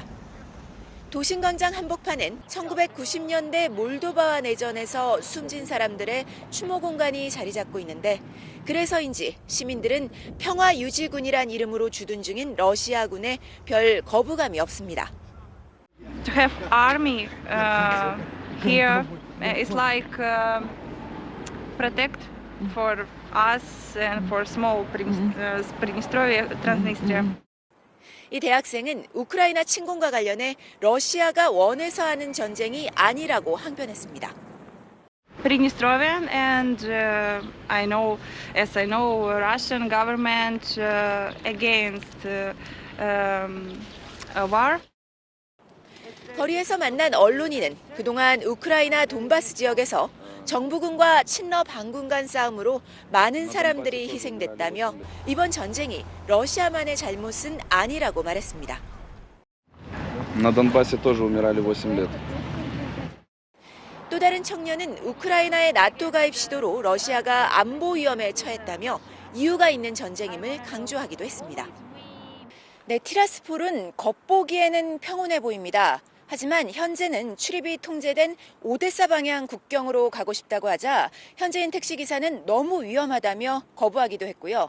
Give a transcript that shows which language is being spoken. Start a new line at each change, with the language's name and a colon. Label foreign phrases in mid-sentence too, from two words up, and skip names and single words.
Korean: 도심광장 한복판엔 1990년대 몰도바와 내전에서 숨진 사람들의 추모 공간이 자리 잡고 있는데 그래서인지 시민들은 평화유지군이란 이름으로 주둔 중인 러시아군에 별 거부감이 없습니다.
English: To have army here is like protect for us and for small Pridnestrovia, Transnistria.
Korean: 이 대학생은 우크라이나 침공과 관련해 러시아가 원해서 하는 전쟁이 아니라고 항변했습니다.
English: Pridnestrovian and I know Russian government against a war.
Korean: 거리에서 만난 언론인은 그동안 우크라이나 돈바스 지역에서 정부군과 친러 반군 간 싸움으로 많은 사람들이 희생됐다며 이번 전쟁이 러시아만의 잘못은 아니라고 말했습니다.
Russian: На Донбассе тоже умирали 8 лет.
Korean: 또 다른 청년은 우크라이나의 나토 가입 시도로 러시아가 안보 위험에 처했다며 이유가 있는 전쟁임을 강조하기도 했습니다. 네, 티라스폴은 겉보기에는 평온해 보입니다. 하지만 현재는 출입이 통제된 오데사 방향 국경으로 가고 싶다고 하자 현지인 택시기사는 너무 위험하다며 거부하기도 했고요.